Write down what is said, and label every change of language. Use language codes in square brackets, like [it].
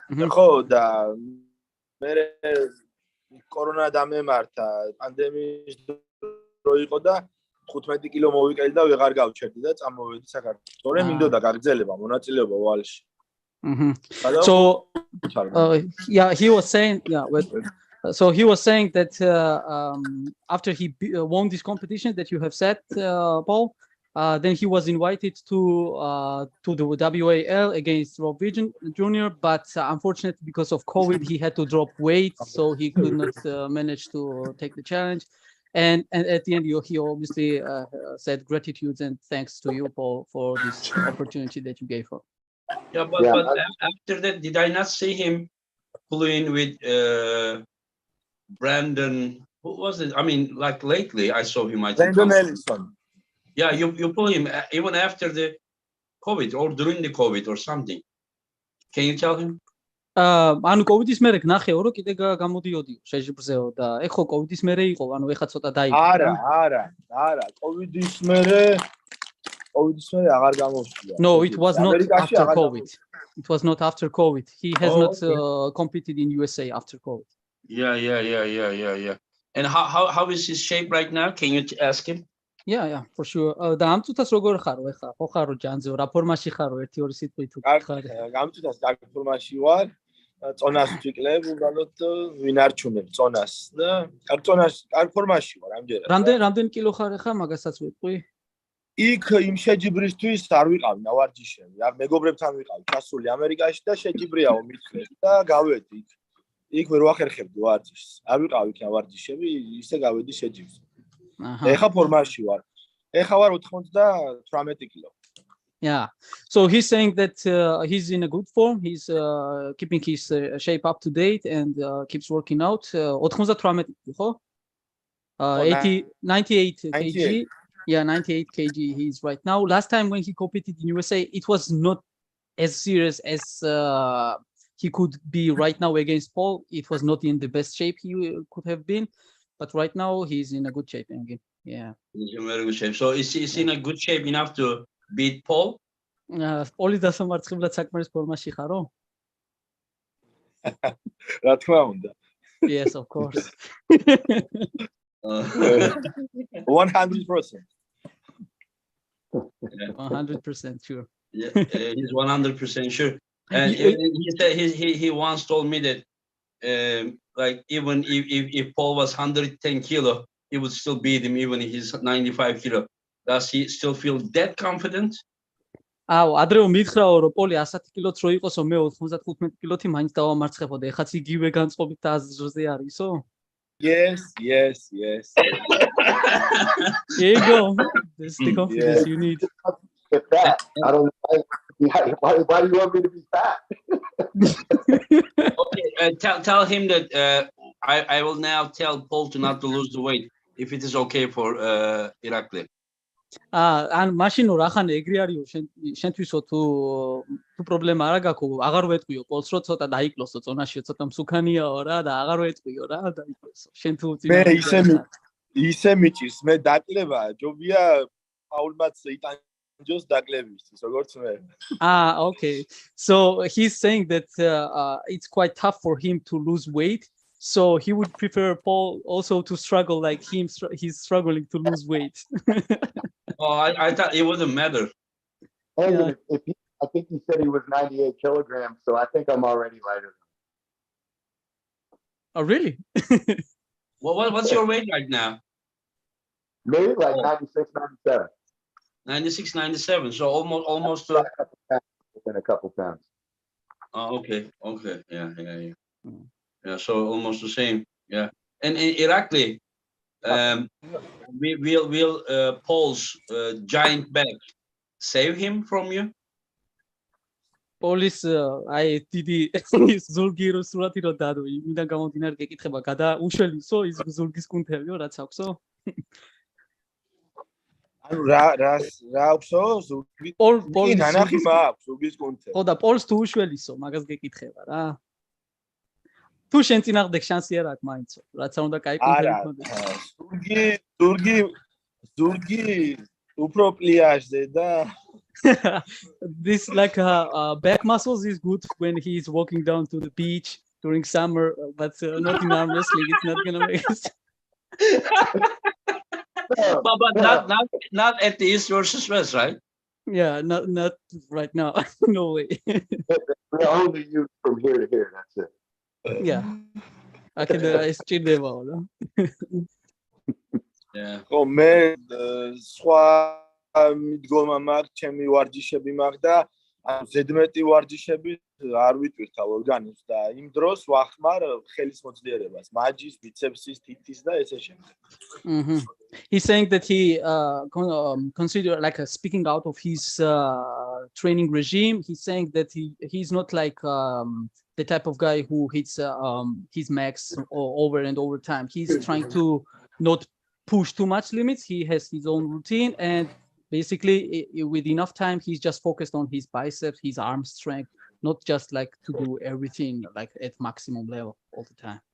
[ka] ხო და მე კორონა დამემართა, პანდემიის დრო იყო და 15 კილო მოვიკელი და ვეღარ გავჩერდი და წამოვედი საქართველოს. თორემ მინდოდა გაგრძელება მონაწილეობა ვალში. [en] So he was saying he was saying that after he won this competition that you have set, Paul, then he was invited to the WAL against Rob Wigg Jr. But unfortunately, because of COVID, he had to drop weight, so he could not manage to take the challenge. And at the end, he obviously said gratitude and thanks to you, Paul, for this opportunity that you gave him. Yeah, but after that, did I not see him playing with Brandon? Who was it? I mean, like lately, I saw him. Brandon Ellison. Yeah, you pull him even after the COVID or during the COVID or something. Can you tell him? [ka] ანუ კოვიდის მერე გნახეო რომ კიდე გამოდიოდიო შეჯიბრზეო და ეხ ხო კოვიდის მერე იყო ანუ ეხა ცოტა დაიგო არა კოვიდის მერე აღარ გამოსვლა. [en] No, it was not after COVID. It was not after COVID. He has not competed in USA after COVID. Yeah. And how is his shape right now? Can you ask him? Yeah, for sure. [ka] და ამ წუთას როგორ ხარო ეხა? ხო ხარო ჯანძეო, რა ფორმაში ხარო? 1-2 სიტყვით თუ გიხარ. ამ წუთას კარგ ფორმაში ვარ. წონას ვიკლებ, უბრალოდ ვინ არჩუნებ წონას და კარგ ფორმაში ვარ ამჯერად. რამდენ კილო ხარ ეხა? მაგასაც ვიტყვი. იქ იმ შეჯიბრისთვის არ ვიყავი ნავარჯიშები. მეგობრებთან ვიყავი ჩასული ამერიკაში და შეჯიბრიაო მithles და გავედი იქ. იქ ვერ ვახერხებდი ვარჯიშს. არ ვიყავი იქ ნავარჯიშები, ისე გავედი შეჯიბრს. ეხა ფორმაში ვარ. ეხა ვარ 98 კილო. [en] Yeah. So he's saying that he's in a good form. He's keeping his shape up to date and keeps working out. [ka] 98 ხო? 98 kg. [en] Yeah, 98 kg he's right now. Last time when he competed in USA, it was not as serious as he could be right now against Paul. It was not in the best shape he could have been, but right now he's in a good shape again. Yeah. He's in very good shape. So is he in a good shape enough to beat Paul? [ka] პოლის დასამარცხებლად საკმარის ფორმაში ხარო? რა თქმა უნდა. [en] Yes, of course. 100%. 100% sure. Yeah, he's 100% sure. And he said he once told me that like even if Paul was 110 kilo, he would still beat him even if he's 95 kilo. Does he still feel that confident? [ka] აუ, ადრეო მითხრაო, რომ პოლი 110 კილოც რო იყოსო, მე 95 კილოთი მაინც დავამარცხებოდა. ეხაც იგივე განწყობით აზრზე არისო? [en] Yes. Here you go. This is the confidence you need. Get fat. I don't know. Why do you want me to be fat? Okay, tell him that I will now tell Paul to not to lose the weight if it is okay for Irakli. [ka] ან მაშინო რახანე ეგრე არისო შენთვისო თუ პრობლემა არა გაქვს, აღარ ვეტყვიო პოლს რო ცოტა დაიკლოსო წონაში, ცოტა მსუქანიაო რა და აღარ ვეტყვიო რა დაიკლოსო. შენ თუ მე ისე მიჭირს, მე დაკლება ჯობია პაულმაც იტანჯოს დაკლებისთვის, როგორც მე. [en] Okay. So he's saying that it's quite tough for him to lose weight. So he would prefer Paul also to struggle like him. He's struggling to lose weight. Oh, I thought it wouldn't matter. And Yeah. I think he said he was 98 kilograms, so I think I'm already lighter. Oh, really? What's your weight right now? Maybe like 96, 97. 96, 97. So almost. Within a couple pounds. Oh, okay. Yeah. Yeah, so almost the same. Yeah. And Irakli, will Paul's giant back save him from you? [ka] პოლის აი დიდი ზურგი რო სურათი რო დადო, იმიდან გამომდინარე გეკითხება, გადაუშველისო ის ზურგის კუნთებიო, რაც აქვსო? ანუ რა აქვსო? ზურგი. პოლ ნანახი მაქვს ზურგის კუნთები. ხო და პოლს თუ უშველისო, მაგას გეკითხება რა. თუ შენ წინააღმდეგ შანსი არ აქვს მაინცო, რაც არ უნდა კაი კუნთები გქონდეს. ზურგი უფრო პლიაჟზე და [en] This like back muscles is good when he's walking down to the beach during summer, but not in arm wrestling. It's not gonna make it. But not at the East versus West, right? Yeah, not right now. No way. We're only used from here to here. That's it. Yeah. I can still live all. Yeah. [ka] ო მე სხვა მიდგომა მაქვს, ჩემი ვარჯიშები მაქვს და ზედმეტი ვარჯიშები არ ვიტვირთავ ორგანიზმს და იმ დროს ვახმარ ხელის მოძლიერებას, მაჯის, ბიცეპსის, თითის და ესე შემდეგ. [en] He's saying that he consider like speaking out of his training regime. He's saying that he's not like the type of guy who hits his max over and over time. He's trying to not push too much limits. He has his own routine, and basically with enough time, he's just focused on his biceps, his arm strength, not just like to do everything like at maximum level all the time.